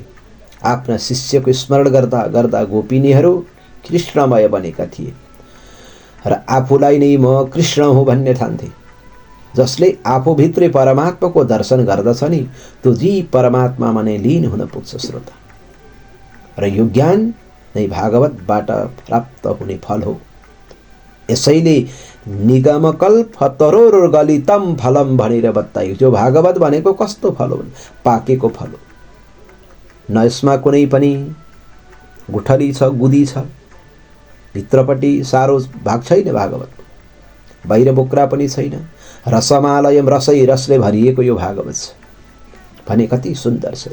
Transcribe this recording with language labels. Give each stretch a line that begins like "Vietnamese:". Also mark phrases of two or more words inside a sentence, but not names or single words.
Nepali: आफ्ना शिष्यको स्मरण गर्दा गर्दा गोपिनीहरू कृष्णमय बनेका थिए र आफूलाई नै म कृष्ण हुँ भन्ने ठान्थे। जसले आफूभित्रै परमात्माको दर्शन गर्दछ नि, त्यो जीव परमात्मामा नै लीन हुन पुग्छ। श्रोता, र यो ज्ञान नै भागवतबाट प्राप्त हुने फल हो। यसैले
Sanskrit: निगमकल्प तरोर गलितम फलम
Nepali: भनेर बताइयो। जो भागवत भनेको कस्तो फल हो? पाकेको फल हो। न यसमा कुनै पनि गुठली छ, गुदी छ, भित्रपट्टि सारो भाग छैन। भागवत बाहिर बोक्रा पनि छैन। रसमालयम, रसै रसले भरिएको यो भागवत छ भने कति सुन्दर छ।